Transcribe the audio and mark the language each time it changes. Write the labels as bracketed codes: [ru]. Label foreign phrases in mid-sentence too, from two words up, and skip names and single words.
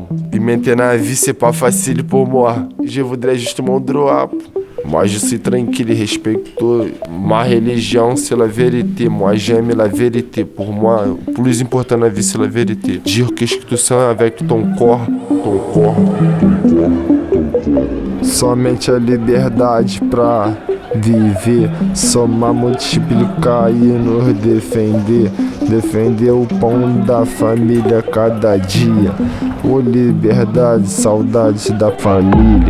[fr] Et maintenant, la vie, c'est pas facile pour moi. Je voudrais justement droit. Moi, je suis tranquille et respectueux. Ma religion, c'est la vérité. Moi, j'aime la vérité. Pour moi, le plus important na vie, c'est la vérité. Dire que tu sens avec ton corps. [pt] Somente a liberdade pra viver, somar, multiplicar e nos defender. Defender o pão da família cada dia. Ô liberdade, saudade da família.